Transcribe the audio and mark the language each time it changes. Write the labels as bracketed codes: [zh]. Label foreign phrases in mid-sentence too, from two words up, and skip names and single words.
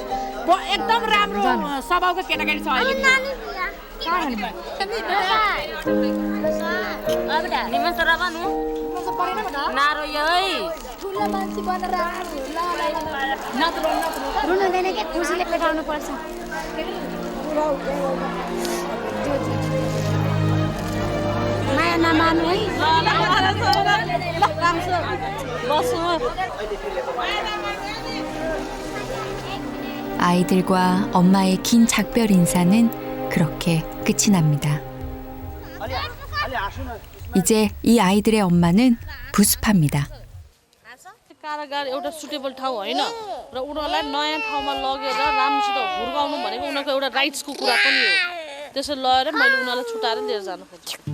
[ne] एकदम राम्रो स्वभावको केटाकेटी छ अहिले नारो ठुलो मान्छे बनेर रुनुहुँदैन के खुसीले पेटाउनु पर्छ माया नमान्नु है [ko] 아이들과 엄마의 긴 작별 인사는 그렇게 끝이 납니다. 이제 이 아이들의 엄마는 부스파입니다. [ne] कारागार एउटा सुटेबल ठाउँ होइन र उनीहरूलाई नयाँ ठाउँमा लगेर राम्रोसित हुर्काउनु भनेको उनीहरूको एउटा राइट्सको कुरा पनि हो त्यसरी लगेर मैले उनीहरूलाई छुटाएर लिएर जानु खोज्छु